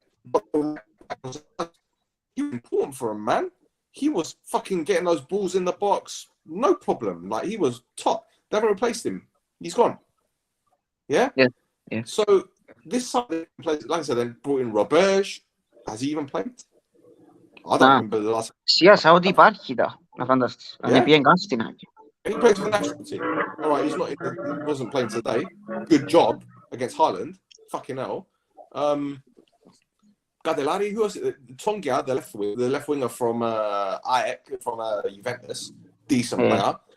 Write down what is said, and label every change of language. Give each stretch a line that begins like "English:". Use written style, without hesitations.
English: But he was important for him, man. He was fucking getting those balls in the box, no problem. Like, he was top. They haven't replaced him. He's gone. Yeah. So this summer, like I said, they brought in Roberge. Has he even played? I don't remember the last.
Greek: Σιγά ότι υπάρχει να φανταστείς. Αν πήγαινε καν στην άκρη.
English: He plays for the national team. All right, he wasn't playing today. Good job against Haaland. Fucking hell. Gadellari, who was it? Tongia, the left winger from Ajax, from Juventus. Decent player.